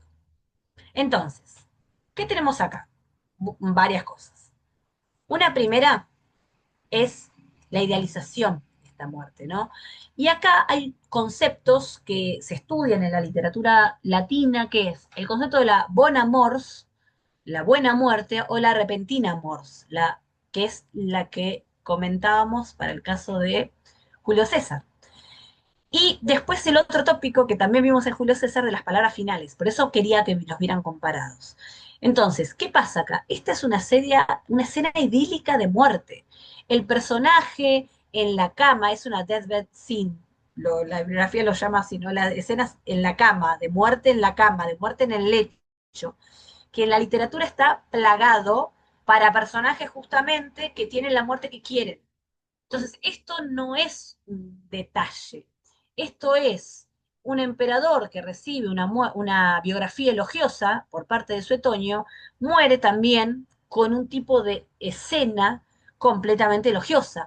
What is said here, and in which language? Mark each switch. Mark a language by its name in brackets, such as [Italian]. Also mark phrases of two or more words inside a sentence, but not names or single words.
[Spanish] Entonces, ¿qué tenemos acá? Varias cosas. Una primera es la idealización de esta muerte, ¿no? Y acá hay conceptos que se estudian en la literatura latina, que es el concepto de la [Latin] bona mors, [Spanish] la buena muerte, o la [Latin] repentina mors, [Spanish] que es la que comentábamos para el caso de Julio César. Y después el otro tópico que también vimos en Julio César de las palabras finales, por eso quería que los vieran comparados. Entonces, ¿qué pasa acá? Esta es una escena idílica de muerte. El personaje en la cama es una [English] deathbed scene, [Spanish] la bibliografía lo llama así, ¿no? Las escenas en la cama, de muerte en la cama, de muerte en el lecho, que en la literatura está plagado para personajes justamente que tienen la muerte que quieren. Entonces, esto no es un detalle, esto es un emperador que recibe una biografía elogiosa por parte de Suetonio, muere también con un tipo de escena completamente elogiosa.